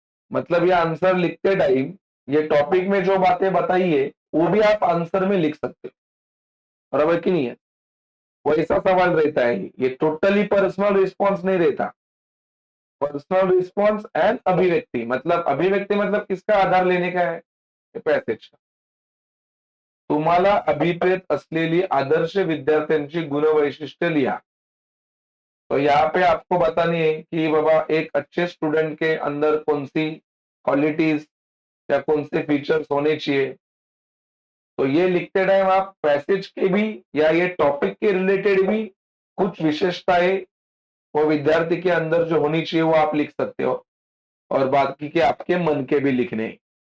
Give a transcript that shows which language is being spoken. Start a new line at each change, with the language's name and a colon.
Hindi: मतलब ये आंसर लिखते टाइम ये टॉपिक में जो बातें बताई है, वो भी आप आंसर में लिख सकते हो, बराबर कि नहीं है? वैसा सवाल रहता है, ये टोटली पर्सनल रिस्पॉन्स नहीं रहता। पर्सनल रिस्पॉन्स एंड अभिव्यक्ति, मतलब अभिव्यक्ति मतलब किसका आधार लेने का है? पैसेज का।
Marathi: तुम्हाला अभिप्रेत असलेली आदर्श विद्यार्थ्यांची गुणवैशिष्ट्ये लिहा।
Hindi: तो यहाँ पे आपको बतानी है कि बाबा एक अच्छे स्टूडेंट के अंदर कौन सी क्वालिटीज या कौन से फीचर्स होने चाहिए। तो ये लिखते टाइम आप पैसेज के भी या ये टॉपिक के रिलेटेड भी कुछ विशेषताएं वो विद्यार्थी के अंदर जो होनी चाहिए वो आप लिख सकते हो, और बाकी के आपके मन के भी लिखने हैं।